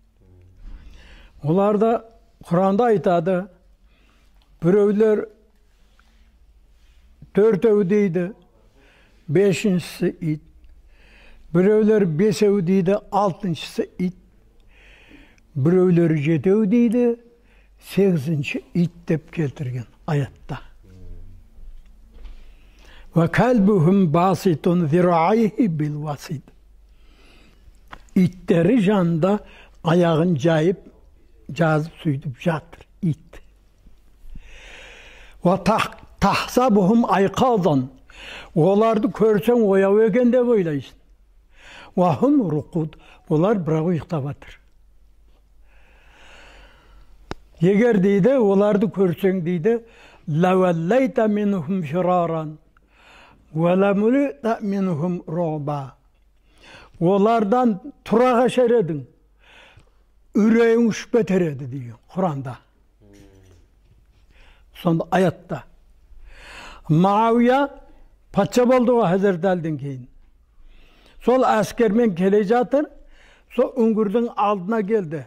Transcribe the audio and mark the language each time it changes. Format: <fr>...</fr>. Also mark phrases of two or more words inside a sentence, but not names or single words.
<kk>Оларда Құранда айтады, біреулер төртеу дейді, бешіншісі ит. Біреулер бесеу дейді, алтыншысы ит. Біреулер жетеу дейді, сегізінші ит деп келтірген аятта.</kk> <ar>وَكَلْبُهُمْ بَاسِطٌ ذِرَعَيْهِ بِالْوَسِيدِ</ar> <kk>İttері жанында аяғын жайып, жазып сөйтіп жатыр, ит.</kk> <ar>وَتَحْسَبُهُمْ أَيْقَاظًا</ar> <kk>Оларды көрсең ояу екен деп ойлайсың.</kk> <ar>وَهُمْ رُقُودٌ</ar> <kk>Олар бірақ ұйықтап жатыр. Егер дейді, оларды көрсең дейді,</kk> <ar>لَوَلَّيْتَ مِنْهُمْ فِرَارًا وَلَمُلِئْتَ مِنْهُمْ رُعْبًا</ar> <kk>Олардан тұра қашар едің, үрейің ұшып кетер еді дейді Құранда. Сонда аятта. Мауия патша болды ғой Хазірет Әліден кейін. Сол әскермен келе жатыр, сол үңгірдің алдына келді.</kk>